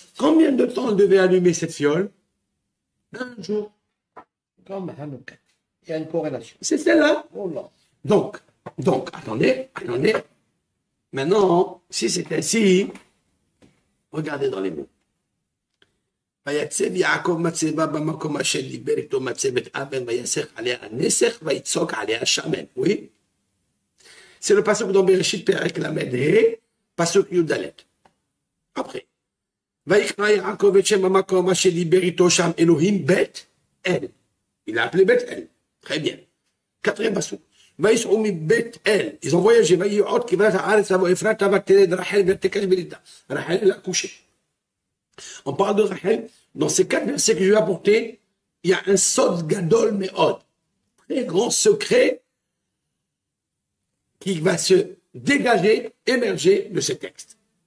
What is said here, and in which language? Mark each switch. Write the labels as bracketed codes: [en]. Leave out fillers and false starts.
[fr] Combien de temps elle devait allumer cette fiole? Un jour. Comme Hanouka. Il y a une corrélation. C'est celle-là. Oh là. Donc, attendez. Maintenant, si c'est ainsi, regardez dans les mots. [he] ויצב יעקב מצבה במקום אשר דיבר איתו מצבת אבן ויסך עליה הנסך ויצוק עליה שמן. [fr] Oui. C'est le passage dans Bereshit Perek Lamed He, passage Yudalet. Après. [he] ויקרא יעקב את שם המקום אשר דיבר איתו שם אלוהים בית אל. [fr] Il a appelé בית אל. Très bien. Quatrième passage. [he] ויסעו מבית אל. [fr] Ils ont voyagé. [he] ויהיו כברת הארץ לבוא אפרתה ותלד רחל ותקש בלידה. [fr] רחל elle a couché. On parle de Rachel. Dans ces 4 versets que je vais apporter, il y a un [he] sod gadol meod, [fr] très grand secret qui va se dégager, émerger de ces textes.